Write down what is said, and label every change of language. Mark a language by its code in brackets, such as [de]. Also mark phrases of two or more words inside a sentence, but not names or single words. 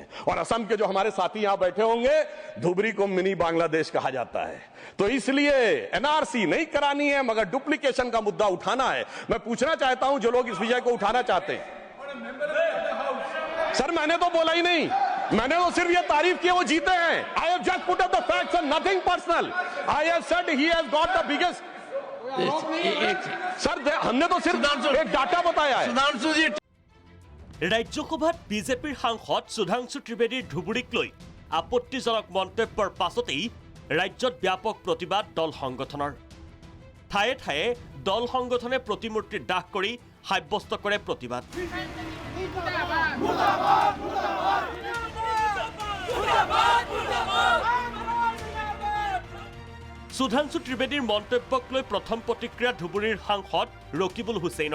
[hi] और असम के जो हमारे साथी यहां बैठे होंगे, धुबरी को मिनी बांग्लादेश कहा जाता है। तो इसलिए एनआरसी नहीं करानी है, मगर डुप्लीकेशन का मुद्दा उठाना है। मैं पूछना चाहता हूं जो लोग इस विषय को उठाना चाहते हैं। सर मैंने तो बोला ही नहीं, मैंने तो सिर्फ ये तारीफ की वो जीते हैं। [en] I have just put up the facts and nothing personal. I have said he has got the biggest. सर हमने तो सिर्फ एक डाटा बताया है। [as] राज्यसभात বিজেপিৰ সাংসদ সুধাংশু ত্ৰিবেদীৰ ধুবুৰীক লৈ আপত্তিজনক মন্তব্যৰ পাছতেই ৰাজ্যত ব্যাপক প্ৰতিবাদ দল সংগঠনৰ। ঠায়ে ঠায়ে দল সংগঠনে প্ৰতিমূৰ্তি দাহ কৰি সাব্যস্ত কৰে প্ৰতিবাদ। সুধাংশু ত্ৰিবেদীৰ মন্তব্যক লৈ প্ৰথম প্ৰতিক্ৰিয়া ধুবুৰীৰ সাংসদ ৰকিবুল হুছেইনৰ।